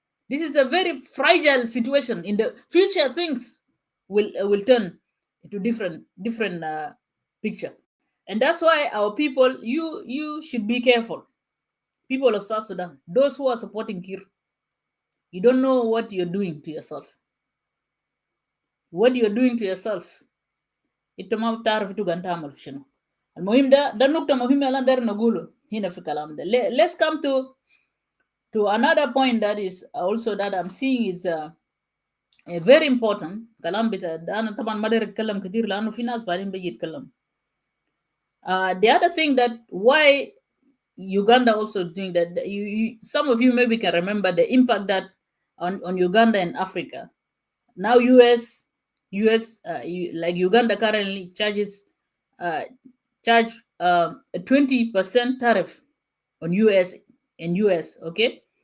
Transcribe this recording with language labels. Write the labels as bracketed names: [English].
[English] This is a very fragile situation. In the future, things will turn into different picture, and that's why our people, you should be careful. People of South Sudan, those who are supporting Kir, you don't know what you're doing to yourself. What you're doing to yourself, [Arabic] انت ما بتعرف انت قاعد تعمل في شنو. المهم ده النقطة مهمة اللي ندير نقوله هنا في الكلام ده. [English] Let's come to another point that is also that I'm seeing is a very important. [Arabic] كلام بتاع أنا طبعا ما داير أتكلم كتير لأنه في ناس بعدين بيجي يتكلم. [English] The other thing that why Uganda also doing that, some of you maybe can remember the impact that on Uganda and Africa. Now US like Uganda currently charge a 20% tariff on US, okay?